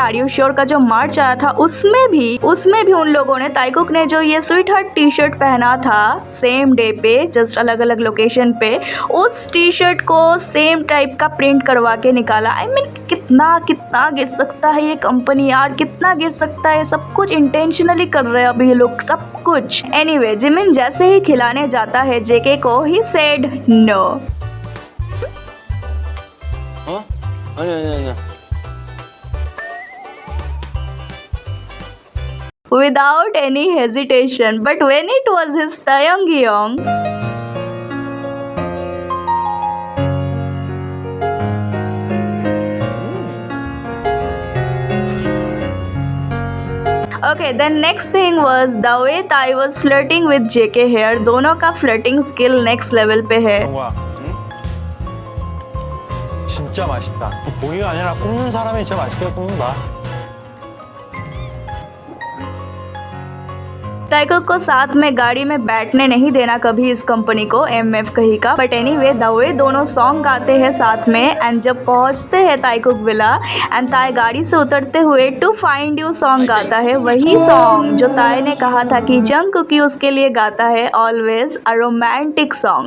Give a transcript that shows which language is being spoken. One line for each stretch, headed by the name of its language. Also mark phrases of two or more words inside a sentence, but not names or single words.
Hindi: आर यू श्योर का जो मार्च आया था उसमें भी उन लोगों ने, ताइकुक ने जो ये
English: sweet heart T shirt
Hindi: पहना था
English: same day
Hindi: पे, जस्ट अलग अलग लोकेशन पे, उस
English: T shirt
Hindi: को
English: same type
Hindi: का प्रिंट करवा के निकाला।
English: I mean
Hindi: कितना गिर सकता है ये कंपनी यार, कितना गिर सकता है। सब कुछ इंटेंशनली कर रहे हैं अभी ये लोग, सब कुछ। एनीवे जिमिन जैसे ही खिलाने जाता है जेके को,
English: he said no.
Korean: 아니야.
English: Without any hesitation, but when it was his Taeyong, okay, then next thing was the way Tai was flirting with JK here.
Hindi: दोनों का
English: flirting skill next level
Hindi: पे है।
Korean: 정우야, 진짜 맛있다. 고기가 아니라 굽는 사람이 진짜 맛있게 굽는다.
Hindi: ताइकुक को साथ में गाड़ी में बैठने नहीं देना कभी इस कंपनी को, एमएफ कही का।
English: but anyway the way
Hindi: दोनों सॉन्ग गाते हैं साथ में एंड जब पहुंचते हैं ताइकुक विला एंड ताई गाड़ी से उतरते हुए टू फाइंड यू सॉन्ग गाता है, वही सॉन्ग जो ताई ने कहा था कि जंगकुक उसके लिए गाता है,
English: always a romantic song.